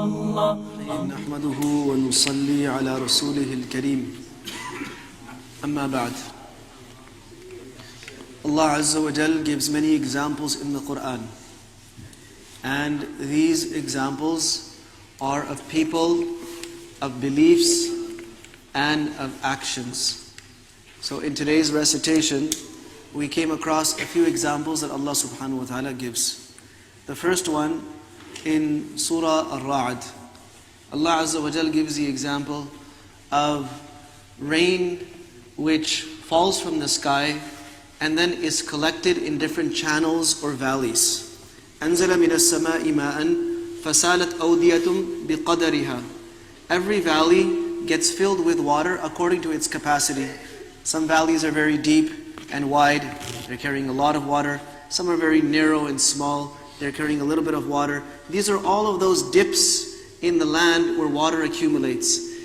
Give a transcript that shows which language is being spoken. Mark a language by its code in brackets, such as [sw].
[ar] نحمده ونصلي على رسوله الكريم أما بعد. [en] Allah Azza wa Jal gives many examples in the Quran, and these examples are of people, of beliefs, and of actions. So in today's recitation, we came across a few examples that Allah subhanahu wa ta'ala gives. The first one in Surah Al-Ra'd. Allah Azza wa Jal gives the example of rain which falls from the sky and then is collected in different channels or valleys. [ar] أنزل من السماء ماء فسالت أودية بقدرها. [en] Every valley gets filled with water according to its capacity. Some valleys are very deep and wide, they're carrying a lot of water. Some are very narrow and small, they're carrying a little bit of water. These are all of those dips in the land where water accumulates.